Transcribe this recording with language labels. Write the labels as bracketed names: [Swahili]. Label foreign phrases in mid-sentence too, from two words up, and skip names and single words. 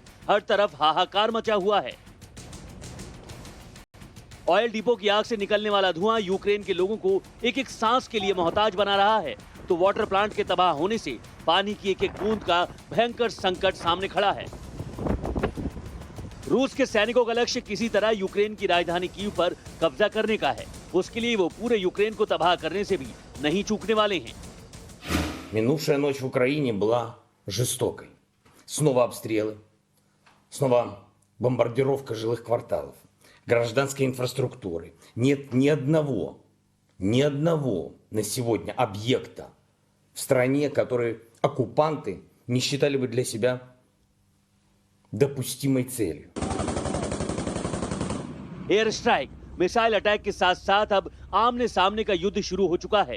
[Hindi] हर तरफ हाहाकार मचा हुआ है। [English] oil depot [Hindi] की आग से निकलने वाला धुआं यूक्रेन के लोगों को एक एक सांस के लिए मोहताज बना रहा है, तो [English] water plant [Hindi] के तबाह होने से पानी की एक एक बूंद का भयंकर संकट सामने खड़ा है। रूस के सैनिकों का लक्ष्य किसी तरह यूक्रेन की राजधानी कीव पर कब्जा करने का है। उसके लिए वो पूरे यूक्रेन को तबाह करने से भी नहीं चूकने वाले हैं। [Russian] Минувшая ночь в Украине была жестокой. Снова обстрелы, снова бомбардировка жилых кварталов, гражданской инфраструктуры. Нет ни одного на сегодня объекта в стране, который оккупанты не считали бы для себя допустимой целью. [English] air strike, missile attack [Hindi] के साथ साथ अब आमने सामने का युद्ध शुरू हो चुका है।